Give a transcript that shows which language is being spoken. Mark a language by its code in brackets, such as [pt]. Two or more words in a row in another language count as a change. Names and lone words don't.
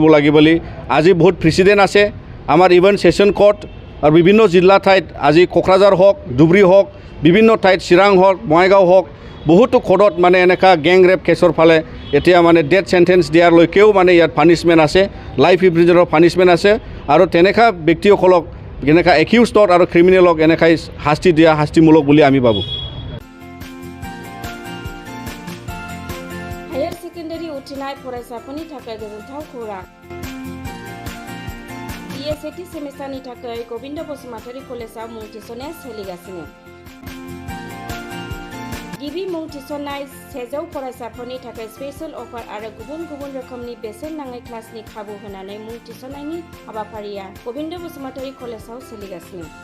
[as] লাগে বুলি আজি বহুত প্ৰেচিডেণ্ট আছে আমাৰ ইভেন ছেছন কোৰ্ট আৰু বিভিন্ন জিলা ঠাইত আজি কোকৰাঝাৰ হওক ধুবুৰী হওক বিভিন্ন ঠাইত চিৰাং হওক বঙাইগাঁও হওক বহুতো কোৰ্টত মানে এনেকা গেং ৰেপ কেছৰ ফালে এতিয়া মানে ডেথ সেন্টেন্স দিয়াৰলৈকেও মানে ইয়াত পানিছমেণ্ট আছে লাইফ ইম্প্ৰিজনৰ পানিছমেণ্ট আছে আৰু তেনেকা ব্যক্তিসকলক যেনেকা একিউজড আৰু ক্ৰিমিনেলক এনেকাই শাস্তি দিয়া শাস্তিমূলক বুলি আমি ভাবোঁ [brx] हायर सेकेन्डारि उथ्रिनाय फरायसाफोरनि थाखाय गोजोनथाव खौरां BA सेमिस्टारनि थाखाय गबिन्द बसुमतारी कलेजाव मुं थिसननाया सोलिगासिनो गिबि मुं थिसननाय 100 फरायसाफोरनि थाखाय स्पेशल अफार आरो गुबुन गुबुन रोखोमनि बेसेन नाङै क्लासनि खाबु होनानै मुं थिसननायनि हाबाफारिया गबिन्द बसुमतारी कलेजाव सोलिगासिनो